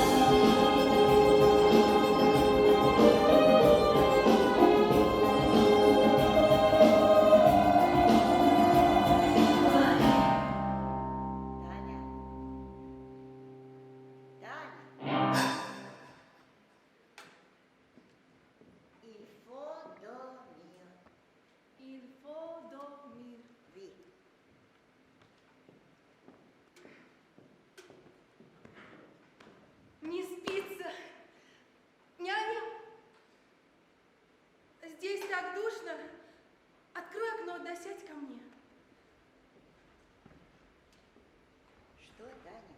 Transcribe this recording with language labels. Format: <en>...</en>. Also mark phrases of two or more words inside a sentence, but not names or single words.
<ru>Таня. Таня.</ru> <fr>Il faut dormir. Il faut dormir. Oui.</fr> <ru>Не спится. Няня, здесь так душно. Открой окно, да сядь ко мне. Что, Таня?</ru>